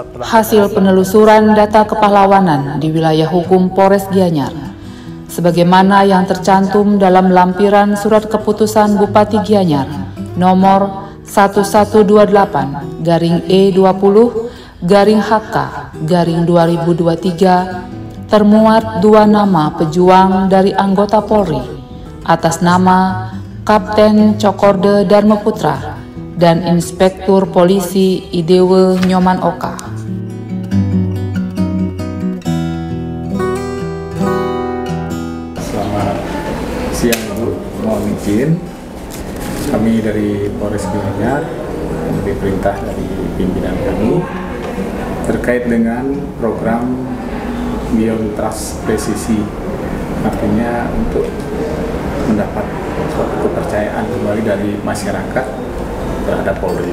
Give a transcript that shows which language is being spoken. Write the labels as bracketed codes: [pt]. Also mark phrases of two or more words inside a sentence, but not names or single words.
[id] hasil penelusuran data kepahlawanan di wilayah hukum Polres Gianyar, sebagaimana yang tercantum dalam lampiran surat keputusan Bupati Gianyar nomor 1128-E20-HK-2023 termuat 2 nama pejuang dari anggota Polri atas nama Kapten Cokorda Dharma Putra dan Inspektur Polisi Idewe Nyoman Oka. Siang Bu, mohon izin kami dari Polres Gianyar mengambil perintah dari pimpinan kami terkait dengan program Biontras Presisi, artinya untuk mendapat suatu kepercayaan kembali dari masyarakat terhadap Polri.